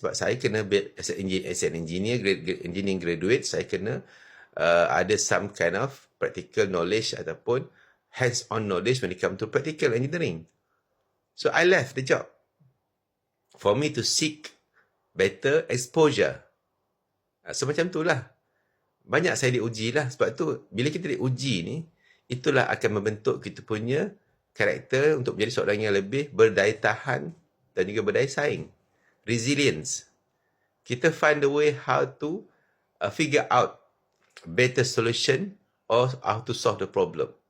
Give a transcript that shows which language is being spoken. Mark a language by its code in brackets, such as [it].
[ms] Sebab saya kena [en] as an engineer, engineering graduate, [ms] saya kena ada [en] some kind of practical knowledge [ms] ataupun [en] hands-on knowledge when it comes to practical engineering. So I left the job for me to seek better exposure. [ms] So macam tu lah. Banyak saya diuji lah. Sebab tu bila kita diuji ni, itulah akan membentuk kita punya karakter untuk menjadi seorang yang lebih berdaya tahan dan juga berdaya saing. [en] Resilience. [ms] Kita [en] find the way how to figure out better solution or how to solve the problem.